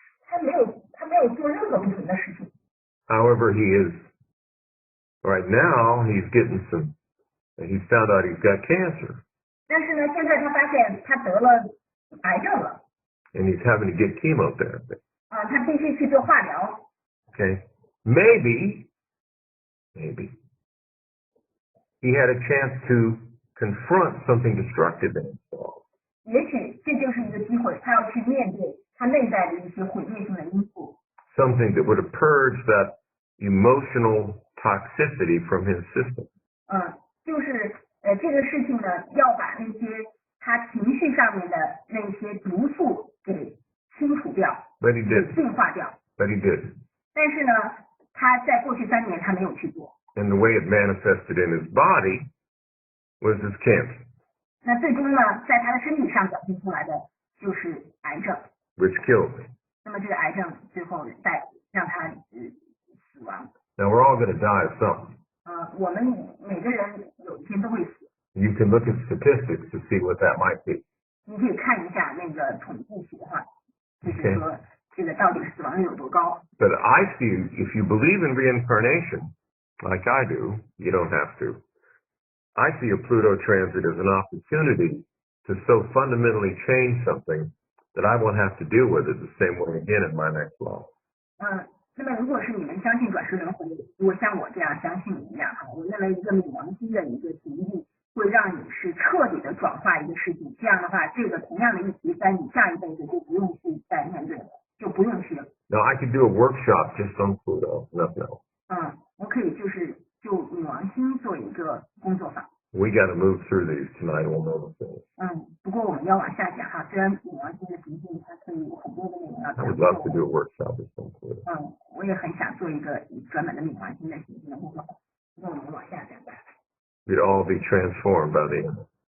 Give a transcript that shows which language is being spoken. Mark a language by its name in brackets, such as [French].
[Chinese] 他没有做任何不同的事情。 [English] However, right now, he's found out he's got cancer. [Chinese] 但是呢，现在他发现他得了癌症了。 [English] And he's having to get chemotherapy. [Chinese] 他必须去做化疗。 [English] Okay. Maybe he had a chance to confront something destructive in himself. [Chinese] 也许这就是一个机会，他要去面对他内在的一些毁灭性的因素。 [English] Something that would purge that emotional toxicity from his system. [Chinese] 就是这个事情呢，要把那些他情绪上面的那些毒素给清除掉， [English] But he [Chinese] 给 [English] did. [Chinese] 净化掉。 [English] But he did. [Chinese] 但是呢，他在过去3年他没有去做。 [English] And the way it manifested in his body was his cancer, [Chinese] 那最终呢，在他的身体上表现出来的就是癌症。 [English] which killed him. [Chinese] 那么这个癌症最后让他死亡。 [English] Now we're all going to die of something. [Chinese] 我们每个人有一天都会死。 [English] You can look at statistics to see what that might be. [Chinese] 你可以看一下那个统计学哈，就是说这个到底死亡率有多高。 [English] But I see, if you believe in reincarnation, like I do, you don't have to. I see a Pluto transit as an opportunity to so fundamentally change something that I won't have to deal with it the same way again in my next life. [Chinese] 那么如果是你们相信转世轮回，如果像我这样相信一样哈，我认为一个冥王星的一个行进会让你是彻底的转化一个事情，这样的话，这个同样的议题在你下一辈子就不用去再面对了，就不用去。 [English] Now I could do a workshop just on Pluto, nothing else. [Chinese] 我可以就冥王星做一个工作坊。 [English] We got to move through these tonight. We'll know the things. [Chinese] 不过我们要往下讲哈，虽然冥王星的行进它可以有很多的内容要 [English] I [Chinese] 讲 [English] would love to do a workshop just on Pluto. [Chinese] 我也很想做一个专门的冥王星的行进的工作坊。不过我们往下讲吧。 [English] We'd all be transformed by the end.